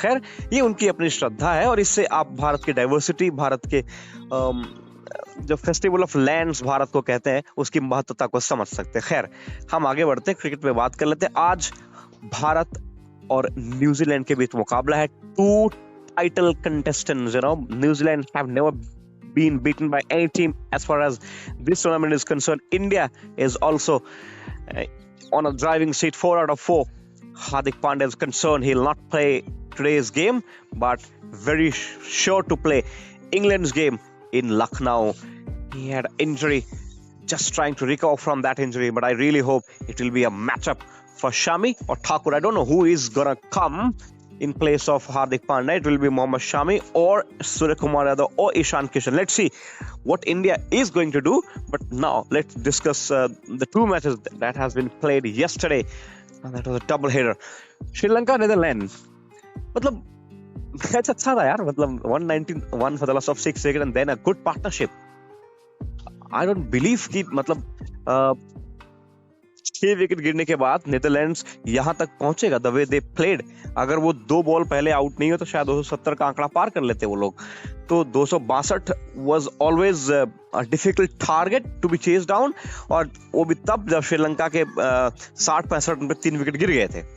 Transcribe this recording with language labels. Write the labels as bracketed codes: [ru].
[hi] खैर, ये उनकी अपनी श्रद्धा है, और इससे आप भारत की डाइवर्सिटी, भारत के जो [en] festival of lands [hi] भारत को कहते हैं, उसकी महत्वता को समझ सकते हैं। खैर, हम आगे बढ़ते हैं, क्रिकेट पे बात कर लेते हैं। आज भारत और न्यूजीलैंड के बीच मुकाबला है। [en] 2 title contestants, New Zealand have never been beaten by any team as far as this tournament is concerned. India is also on a driving seat, 4 out of 4. Hardik Pandya is concerned, he'll not play today's game, but very sure to play England's game in Lucknow. He had an injury, just trying to recover from that injury, but I really hope it will be a matchup for Shami or Thakur. I don't know who is gonna come in place of Hardik Pandya. It will be Mohammad Shami or Suryakumar Yadav or Ishan Kishan. Let's see what India is going to do. But now let's discuss the 2 matches that has been played yesterday, and that was a double header. Sri Lanka, Netherlands. [hi] मतलब match अच्छा था यार, मतलब [en] 191 for the loss of 6 wickets and then a good partnership. I don't believe [hi] कि मतलब 6 wicket गिरने के बाद नीदरलैंड्स यहां तक पहुंचेगा। [en] the way they played, [hi] अगर वो 2 बॉल पहले आउट नहीं हो तो शायद 270 का आंकड़ा पार कर लेते वो लोग। तो 262 [en] was always a difficult target to be chase down, [hi] और वो भी तब जब श्रीलंका के 60-65 रन पे 3 विकेट गिर गए थे।